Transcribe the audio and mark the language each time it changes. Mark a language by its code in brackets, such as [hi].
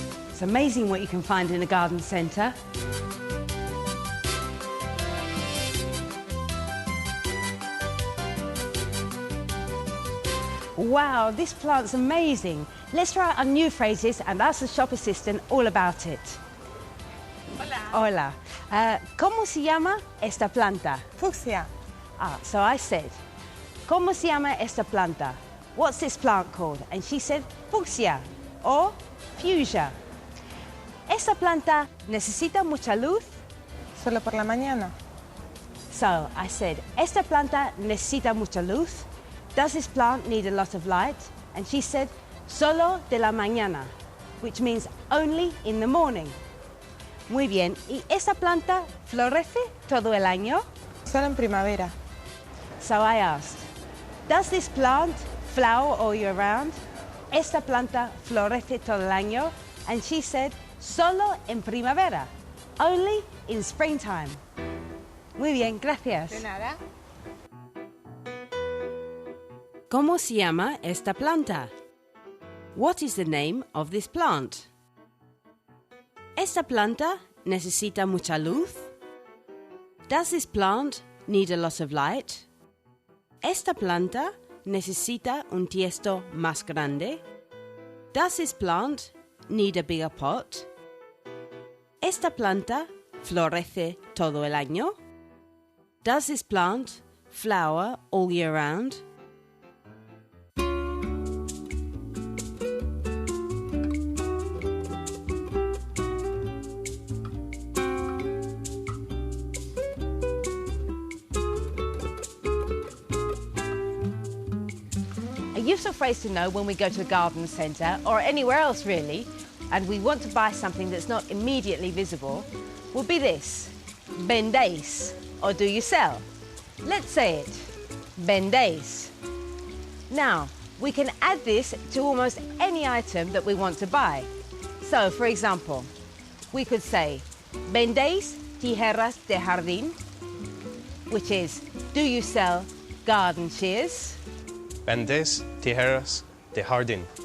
[en] It's amazing what you can find in a garden centre. Wow, this plant's amazing. Let's try out our new phrases and ask the shop assistant all about it. [es] Hola. Hola. ¿Cómo se llama esta planta? Fucsia. [en] So I said, [es] ¿Cómo se llama esta planta? [en] What's this plant called? And she said, fucsia, or fuchsia. [es] ¿Esta planta necesita mucha luz? Solo por la mañana. [en] So I said, [es] ¿Esta planta necesita mucha luz? [en] Does this plant need a lot of light? And she said, [es] solo de la mañana, [en] which means only in the morning. [es] Muy bien. ¿Y esta planta florece todo el año? Solo en primavera. [en] So I asked, does this plant flower all year round? [es] ¿Esta planta florece todo el año? [en] And she said, [es] solo en primavera, [en] only in springtime. [es] Muy bien, gracias. De nada. ¿Cómo se llama esta planta? [en] What is the name of this plant? [es] ¿Esta planta necesita mucha luz? [en] Does this plant need a lot of light? [es] ¿Esta planta necesita un tiesto más grande? [en] Does this plant need a bigger pot? [es] ¿Esta planta florece todo el año? [en] Does this plant flower all year round? A useful phrase to know when we go to a garden centre or anywhere else really, and we want to buy something that's not immediately visible, would be this: vendéis, or do you sell? Let's say it: vendéis. Now, we can add this to almost any item that we want to buy. So, for example, we could say, [es] vendéis tijeras de jardín, [en] which is, do you sell garden shears? [es] ¿Vendéis tijeras de jardín?